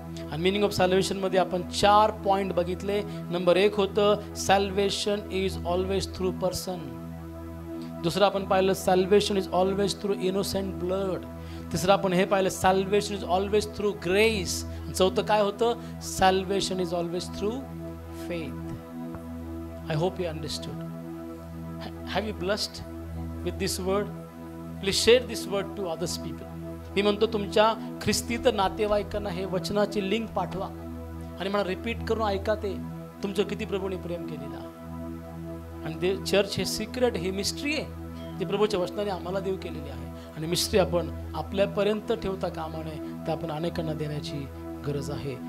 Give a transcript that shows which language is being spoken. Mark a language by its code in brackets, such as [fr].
[en] आणि meaning of salvation [mr] मध्ये आपण 4 पॉइंट बघितले. [en] Number 1 होतं salvation is always through person. [mr] दुसरं आपण पाहिलं [en] Salvation is always through innocent blood. [mr] तिसरं आपण हे पाहिलं [en] Salvation is always through grace. [mr] चौथं काय होतं [en] Salvation is always through faith. I hope you understood. Have you blessed with this word? Please share this word to others people. [mr] मी म्हणतो तुमच्या ख्रिस्ती तर नातेवाईकांना हे वचनाची लिंक पाठवा आणि मला रिपीट करून ऐका ते तुमचं किती प्रभूने प्रेम केलेलं आहे. आणि ते चर्च हे सिक्रेट, हे मिस्ट्री आहे जे प्रभूच्या वचनाने आम्हाला देव केलेली आहे. आणि मिस्ट्री आपण आपल्यापर्यंत ठेवता कामा नये, तर आपण अनेकांना देण्याची गरज आहे.